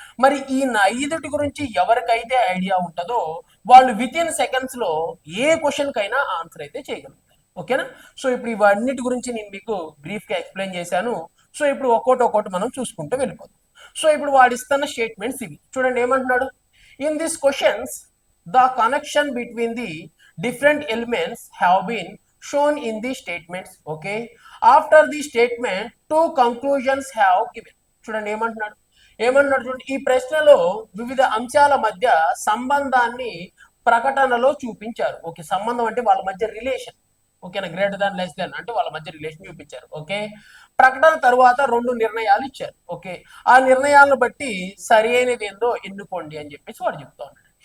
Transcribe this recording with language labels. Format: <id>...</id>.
<te>మరి ఈ ఐదుటి గురించి ఎవరికైతే ఐడియా ఉంటుందో వాళ్ళు విత్ ఇన్ సెకండ్స్ లో ఏ క్వశ్చన్ కైనా ఆన్సర్ అయితే చేయగలుగుతారు. ఓకేనా? సో ఇప్పుడు ఇవన్నిటి గురించి నేను మీకు బ్రీఫ్ గా ఎక్స్ప్లెయిన్ చేశాను. సో ఇప్పుడు ఒక్కోటి మనం చూసుకుంటూ వెళ్ళిపోతాం. సో ఇప్పుడు వాడిస్తున్న స్టేట్మెంట్స్ ఇవి చూడండి. ఏమంటున్నాడు?</te> <en>In this questions the connection between the different elements have been shown in the statements. Okay, after the statement two conclusions have given.</en> <te>చూడండి ఏమంటున్నాడు చూడండి, ఈ ప్రశ్నలో వివిధ అంశాల మధ్య సంబంధాన్ని ప్రకటనలో చూపించారు. ఓకే, సంబంధం అంటే వాళ్ళ మధ్య రిలేషన్. ఓకేనా? గ్రేటర్ దాన్ లెస్ దాన్ అంటే వాళ్ళ మధ్య రిలేషన్ చూపించారు. ఓకే, ప్రకటన తరువాత రెండు నిర్ణయాలు ఇచ్చారు. ఓకే, ఆ నిర్ణయాలను బట్టి సరి అయినది ఏందో ఎన్నుకోండి అని చెప్పేసి వాడు చెప్తా ఉన్నాడు.</te>